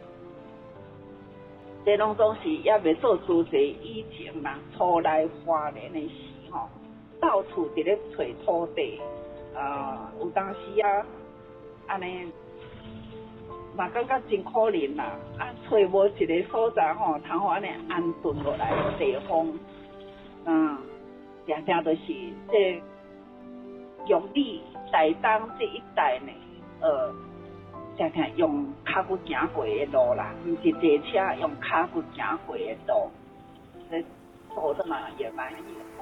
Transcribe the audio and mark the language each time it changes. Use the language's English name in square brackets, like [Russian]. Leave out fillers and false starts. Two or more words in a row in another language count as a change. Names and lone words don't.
[Min Nan Chinese] 这拢总是也未做主持以前嘛，初来华年的时吼，到处伫咧找土地，有当时啊，安尼嘛感觉真可怜啦，啊，找无一个所在吼，通好安尼安顿落来的地方，常常都是这用你台东这一带呢，常常用脚骨行过的路啦，唔是坐车，用脚骨行过的路，这走的嘛也蛮远。